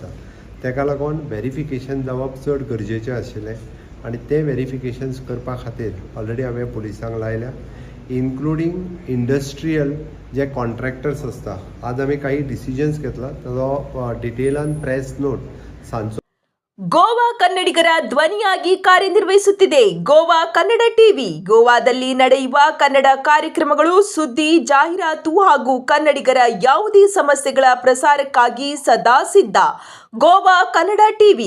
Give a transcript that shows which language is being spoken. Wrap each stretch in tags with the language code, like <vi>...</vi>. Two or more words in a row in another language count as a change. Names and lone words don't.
<kok>तेका लागून व्हेरिफिकेशन जावप चड गरजेचें आशिल्लें आनी तें व्हेरिफिकेशन्स करपा खातीर ऑलरेडी हांवें पुलिसांक लायल्या</kok> <en>including industrial</en> <kok>जे कॉन्ट्रॅक्टर्स आसता. आज आमी काही डिसिजन्स घेतला ताजो डिटेलान</kok> <en>press note</en> <kok>सांजचो</kok> <kn>ಗೋವಾ ಕನ್ನಡಿಗರ ಧ್ವನಿಯಾಗಿ ಕಾರ್ಯನಿರ್ವಹಿಸುತ್ತಿದೆ ಗೋವಾ ಕನ್ನಡ ಟಿವಿ. ಗೋವಾದಲ್ಲಿ ನಡೆಯುವ ಕನ್ನಡ ಕಾರ್ಯಕ್ರಮಗಳು, ಸುದ್ದಿ, ಜಾಹೀರಾತು ಹಾಗೂ ಕನ್ನಡಿಗರ ಯಾವುದೇ ಸಮಸ್ಯೆಗಳ ಪ್ರಸಾರಕ್ಕಾಗಿ ಸದಾ ಸಿದ್ಧ. ಗೋವಾ ಕನ್ನಡ ಟಿವಿ.</kn>